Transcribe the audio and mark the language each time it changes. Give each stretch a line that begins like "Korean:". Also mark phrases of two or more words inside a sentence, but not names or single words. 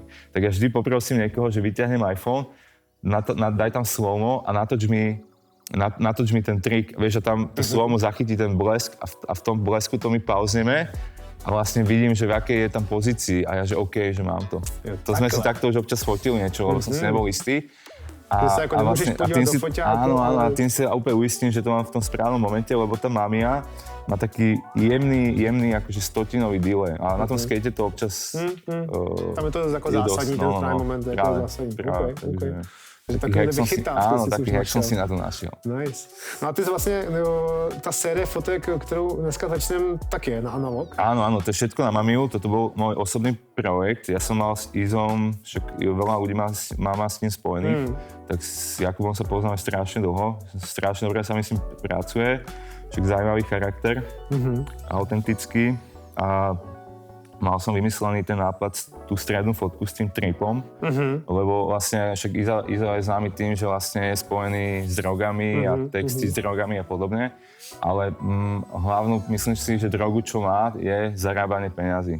Slovak: Tak ja vždy poprosím niekoho, že vyťahnem iPhone, daj tam slow-mo a natoč mi ten trik, vieš, že tam to slow-mo zachytí ten blesk a v tom blesku to my pauzneme a vlastne vidím, že v akej je tam pozícii a ja, že OK, že mám to. To sme si takto už občas fotili niečo, lebo som si nebol istý. Že sa ako nemôžeš podívať do foťáku. Áno, a tým sa úplne uistím, že to mám v tom správnom momente, lebo tá Mamiya má taký jemný akože stotinový delay. A na tom skate to občas
Czech: tam je to jako zásadní, ten
English: time moment
Czech: je to zásadní.
Slovak: Práve, okay.
Czech: Takže takhle vychytávky
Slovak: áno, taký hack som si na to našiel. Nice.
Czech: No a ty vlastně, ta série fotek, kterou dneska začnem, tak je na analog?
Slovak: Áno, to je všetko na Mamiyu, toto bol môj osobný projekt. Ja som mal s Izom, však veľa ľudí má s ním spojených, tak s Jakubom sa poznáme strašne dlho, strašne dobre sa mi s ním pracuje, však zaujímavý charakter, autentický a mal som vymyslený ten nápad, tú strednú fotku s tým tripom, lebo vlastne však Iza je známy tým, že vlastne je spojený s drogami a texty s drogami a podobne, ale hlavnú, myslím si, že drogu, čo má, je zarábanie peňazí.